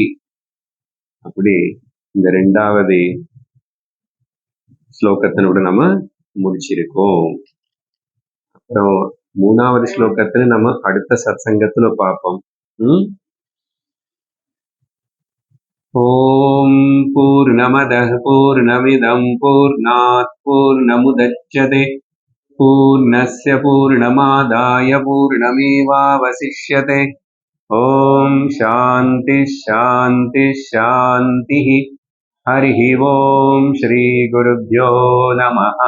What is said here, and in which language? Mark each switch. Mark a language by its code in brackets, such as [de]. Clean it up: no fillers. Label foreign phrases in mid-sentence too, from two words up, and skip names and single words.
[ta] அப்படி இந்த 2வது ஸ்லோகத்தினோட நம்ம முடிச்சிருக்கோம். அப்புறம் 3வது ஸ்லோகத்துல நம்ம அடுத்த சத்சங்கத்துல பார்ப்போம். [sa] ओम् पूर्णमदः पूर्णमिदम् पूर्णात् पूर्णमुदच्यते पूर्णस्य पूर्णमादाय पूर्णमेवावशिष्यते. ओम् शान्ति शान्ति शान्ति. हरिः ओम श्री गुरुभ्यो नमः.